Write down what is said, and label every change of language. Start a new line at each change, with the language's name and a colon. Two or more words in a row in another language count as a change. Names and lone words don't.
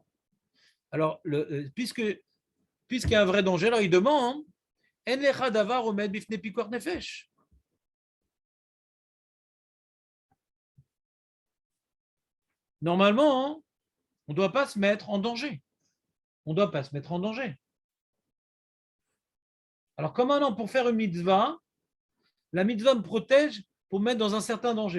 French: Alors, puisqu'il y a un vrai danger, alors il demande,
Hebrew: אין לך דבר עומד בפני פיקוח נפש.
French: Normalement, on ne doit pas se mettre en danger. On ne doit pas se mettre en danger. Alors, comment non, pour faire une mitzvah, la mitzvah me protège pour me mettre dans un certain danger.